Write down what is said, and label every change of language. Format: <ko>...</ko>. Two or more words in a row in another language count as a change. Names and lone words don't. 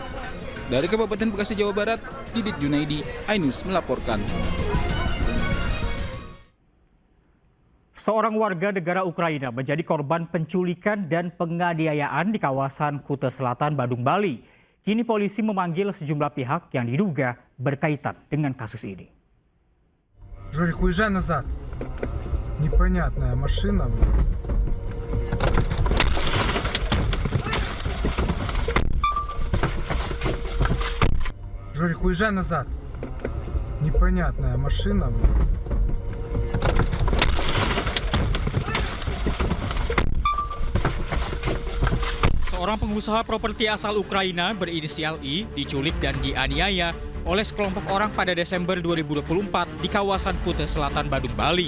<id>Dari Kabupaten Bekasi, Jawa Barat, Didit Junaidi, iNews melaporkan. Seorang warga negara Ukraina menjadi korban penculikan dan penganiayaan di kawasan Kuta Selatan, Badung, Bali. Kini polisi memanggil sejumlah pihak yang diduga berkaitan dengan kasus ini.</id> <ru>Жорик, уезжай назад. Непонятная машина. Жорик, уезжай назад. Непонятная машина.</ru> <id>Seorang pengusaha properti asal Ukraina berinisial I diculik dan dianiaya oleh sekelompok orang pada Desember 2024 di kawasan Kuta Selatan, Badung, Bali.</id>